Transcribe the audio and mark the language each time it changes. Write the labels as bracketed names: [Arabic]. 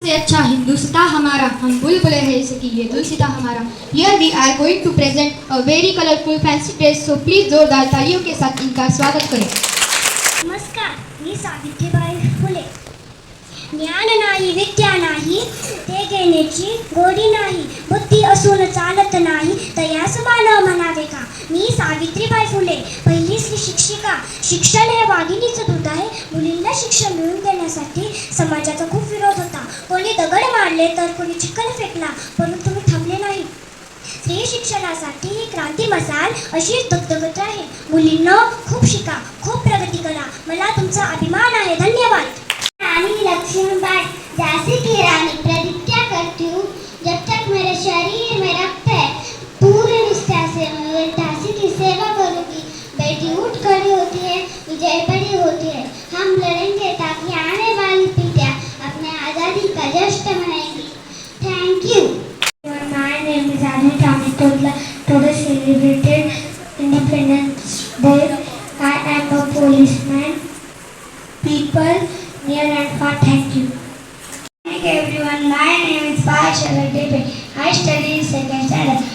[Hindi] से अच्छा हिंदुस्तां हमारा, हम बुलबुले हैं जैसे कि ये गुलसिता हमारा. [English] Here we are going to present a very colorful fancy dress, so please [Hindi] जोरदार तालियों के साथ इनका स्वागत करें. [Marathi] नमस्कार, मी सावित्रीबाई फुले. ज्ञान नाही विद्या नाही ते घेण्याची गोडी नाही, बुद्धी असून चालत नाही तयास मानव म्हणावे का. मी सावित्रीबाई फुले, पहिली स्त्री शिक्षिका. शिक्षण हे वाघिणीचं दूध आहे. मुलींना शिक्षण मिळवून देण्यासाठी समाजाचा खूप विरोध होता. कोणी दगड मारले तर कोणी चिखल फेकला, परंतु मी थांबले नाही. स्त्री शिक्षणासाठी ही क्रांती मसाल अशीच धगधगत आहे. मुलींना खूप शिका, खूप प्रगती करा. मला तुमचा अभिमान आहे. धन्यवाद. [Hindi] रानी लक्ष्मीबाई, जैसे कि रानी प्रतिज्ञा करती हूँ, जब तक मेरे शरीर में रक्त है पूरे निष्ठा से मैं झांसी की सेवा करूँगी. बेटी उठ खड़ी होती है, विजय बड़ी होती है. हम लड़ेंगे ताकि आने वाली पीढ़ियाँ अपने आज़ादी का जश्न मनाएंगी. [English] Thank you. My name is Anu Tamitodla. Today celebrated Independence Day. I am a policeman. People near and far, thank you. Thank you everyone. My name is Pashal Debe. I study in second standard.